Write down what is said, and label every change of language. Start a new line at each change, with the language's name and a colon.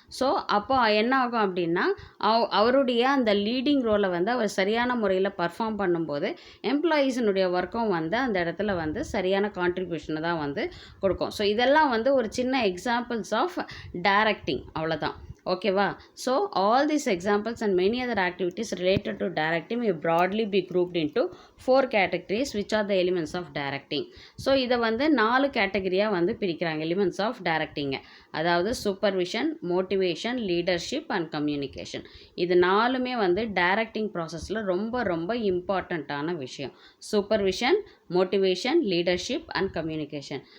Tamil: So அப்போ என்ன ஆகும் அப்படின்னா அவருடைய அந்த லீடிங் ரோலை வந்து அவர் சரியான முறையில் பர்ஃபார்ம் பண்ணும்போது எம்ப்ளாயீஸினுடைய ஒர்க்கும் வந்து அந்த இடத்துல வந்து சரியான கான்ட்ரிபியூஷனை தான் வந்து கொடுக்கும். ஸோ இதெல்லாம் வந்து ஒரு சின்ன எக்ஸாம்பிள்ஸ் ஆஃப் டைரக்டிங், அவ்வளோதான். ஓகேவா.
English: So all these examples and many other activities related to directing may broadly be grouped into 4 categories which are the elements of directing.
Tamil: So இதை வந்து 4 கேட்டகரியாக வந்து பிரிக்கிறாங்க எலிமெண்ட்ஸ் ஆஃப் டைரக்டிங்க. அதாவது supervision, motivation, leadership and communication. இது 4மே வந்து directing ப்ராசஸில் ரொம்ப ரொம்ப இம்பார்ட்டண்ட்டான விஷயம். Supervision, motivation, leadership and communication.